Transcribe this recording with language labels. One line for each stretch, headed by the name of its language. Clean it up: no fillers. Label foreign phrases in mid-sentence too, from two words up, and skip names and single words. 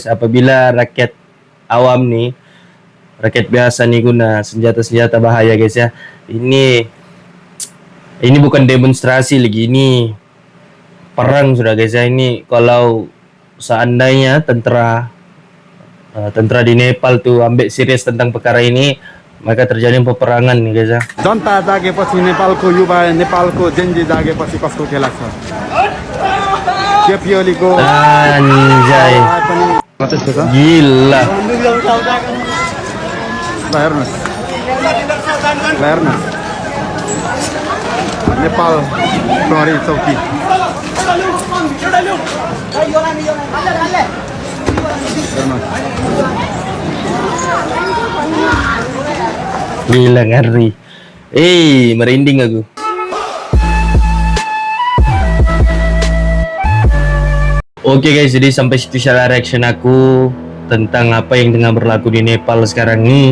Malay: Apabila rakyat awam nih, rakyat biasa nih guna senjata bahaya guys ya. Ini Ini bukan demonstrasi lagi, ini perang sudah guys ya. Ini kalau seandainya tentara di Nepal tuh ambil serius tentang perkara ini, maka terjadi peperangan nih guys ya.
Nepali: जनता जागेपछि नेपालको युवा नेपालको जेनजी जागेपछि कस्तो खेला छ केपी ओलीको
Malay: Anjay, gila.
Nepali: हेर्नुहोस् नेपाल प्रहरी चौकी
Malay: Gila ngeri. Merinding aku. Oke guys, jadi sampai situ salah reaction aku tentang apa yang tengah berlaku di Nepal sekarang ini.